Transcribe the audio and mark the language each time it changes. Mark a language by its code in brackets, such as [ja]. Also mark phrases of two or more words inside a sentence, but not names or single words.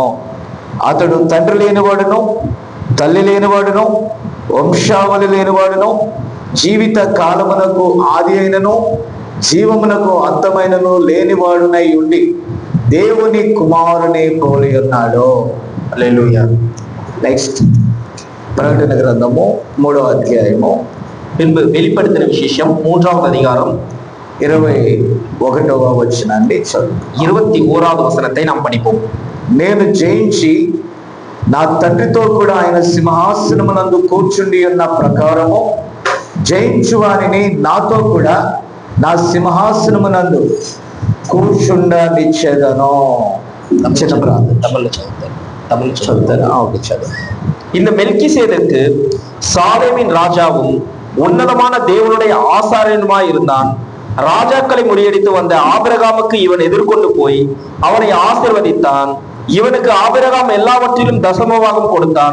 [te] అతడు తండ్రి లేనివాడును, తల్లి లేనివాడును, వంశావళి లేనివాడును, జీవిత కాలమునకు ఆది అయినను జీవమునకు అంతమైనను లేనివాడునై ఉండి దేవుని కుమారుని పోలి ఉన్నాడు. హల్లెలూయా. నెక్స్ట్ ప్రకటన గ్రంథము 3వ అధ్యాయము. [ta] பின்பு வெளிப்படுத்தின விசேஷம் 3வது அதிகாரம் [te] 21వ వచనాన్ని చదువు. [ta] 21வது వచనத்தை நாம் படிப்போம். [te] నేను జయించి నా తండ్రితో కూడా ఆయన సింహాసనమునందు కూర్చుండి ఉన్న ప్రకారము జయించు వారిని నాతో కూడా నా సింహాసనమునందు కూర్చుండనిచ్చేదను. చిన్న ప్రార్థన. தமிழ் చదువుతారా? ఓకే, చదువు. [ta] இந்த மெல்கிசேதேக்கு சாலேமின் ராஜாவும் உன்னதமான தேவனுடைய ஆசாரியனுமாய் இருந்தான். ராஜாக்களை முறியடித்து வந்த ஆபிரகாமுக்கு இவன் எதிர்கொண்டு போய் அவனை ஆசீர்வதித்தான். இவனுக்கு ஆபிரகாம் எல்லாவற்றிலும் தசமபாகம் கொடுத்தான்.